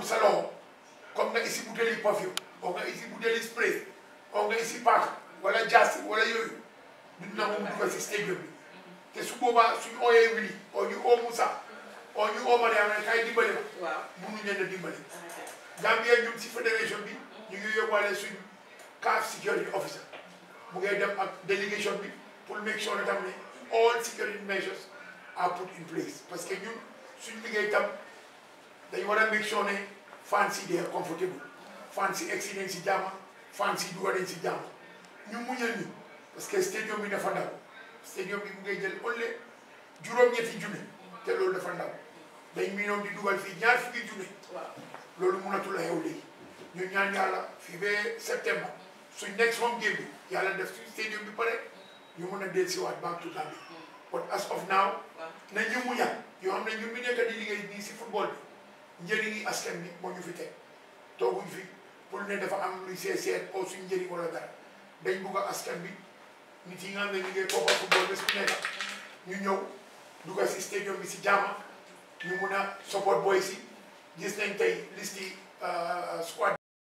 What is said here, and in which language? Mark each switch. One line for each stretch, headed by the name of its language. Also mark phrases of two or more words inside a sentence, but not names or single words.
Wolof: sa loxo comme nga isi butéeli perfume oo nga isi butéeli spray oo nga isi paaka wala jaasi wala yooyu duñ nangu mu dugal si stadium bi te su boobaa suñu ooyee wili oo ñu oo Moussa oo ñu oo Mariama ne kay dimbali ma mënuñ leen a dimbali Gambia ñun si fédération bi ñu ngi yóbbaale suñu CAF
English: security officer
Wolof: mu ngay dem ak délégation bi pour
English: make sure
Wolof: ne tam ne
English: all security measures are put in place
French: parce que
Wolof: ñun suñu liggéey tam dañ war a
English: make sure
Wolof: ne fans yi
English: they are comfortable
Wolof: fans yi egsi nañ si jàmm fans yi dugal nañ si jàmm ñu muñal ñu
French: parce que
Wolof: stadium bi dafa ndaw stadium bi mu ngay jël only juróom-ñetti junne te loolu dafa ndaw dañ miinoon di dugal fii ñaar fukki junne loolu mënatul a xew léegi ñu ñaan yàlla fii ba septembre suñ
English: next home game
Wolof: bi yàlla def suñ stadium bi pare ñu mën a dellusiwaat
English: back to Gambia but as of now
Wolof: na ñu muñal yoo xam ne ñun mi nekk di liggéey nii si football bi njëriñi askan bi moo ñu fi teg tooguñ fi pour ne dafa am luy seet oo suñ njëriñ wala dara dañ bugg a askan bi nit yi nga xam ne liggéey koppa football bés bu nekk ñu ñëw dugal si stadium bi si jàmm ñu mun a support boy si gis nañ tey listi squad